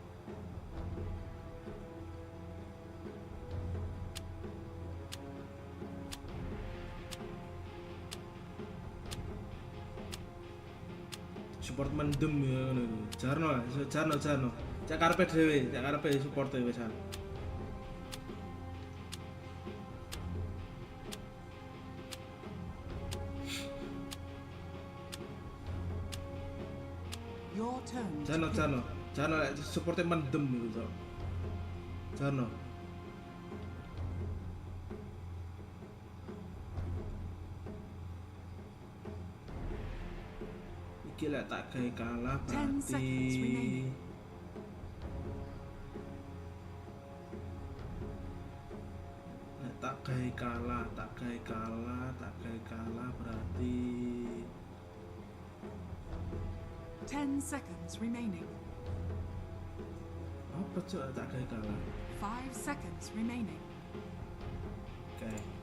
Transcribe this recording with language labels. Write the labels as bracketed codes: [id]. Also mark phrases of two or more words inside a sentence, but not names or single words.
[jv] Support mendem ya ngono. Jarno. Cak karepe dhewe, cak karepe support e wis. [en] Your turn. [jv] Jarno supporte mendem gitu. Jarno. Iki lek tak gawe kalah [en] 10 seconds remaining. [jv] Lek tak gawe kalah berarti [en] 10 seconds remaining. [jv] apa cok tak gawe kalah. [en] 5 seconds remaining. Oke.